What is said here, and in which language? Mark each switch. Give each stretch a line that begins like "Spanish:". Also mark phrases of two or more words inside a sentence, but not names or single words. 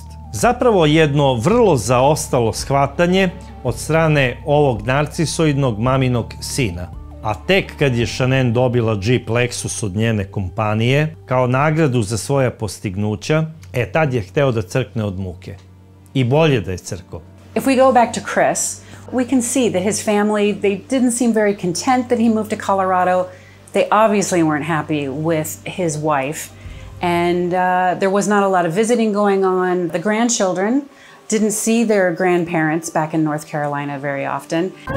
Serbian: Zapravo jedno vrlo zaostalo shvatanje od strane ovog narcisoidnog maminog sina. A tek kad je Shanann dobila Jeep Lexus od njene kompanije kao nagradu za svoja postignuća, tad je hteo da crkne od muke. I bolje da je crko.
English: If we go back to Chris, we can see that his family, they didn't seem very content that he moved to Colorado. They obviously weren't happy with his wife. And there was not a lot of visiting going on. The grandchildren didn't see their grandparents back in North Carolina very often.